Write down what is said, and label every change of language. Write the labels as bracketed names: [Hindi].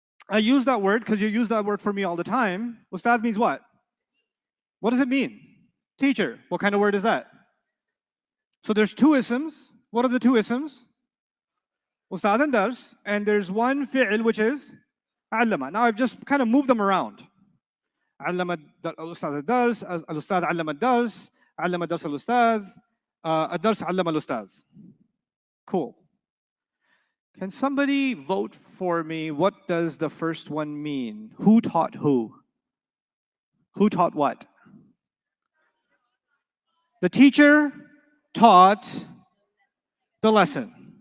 [English] I use that word because you use that word for me all the time. Ustad means what? What does it mean? Teacher. What kind of word is that? So there's two isms. What are the two isms? Ustad and dars. And there's one fi'il which is allama. Now I've just kind of moved them around. [Arabic] علم الأستاذ الدرس، الأستاذ علم الدرس، علم الدرس الأستاذ، الدرس علم الأستاذ. [English] Cool. Can somebody vote for me? What does the first one mean? Who taught who? Who taught what? The teacher taught the lesson.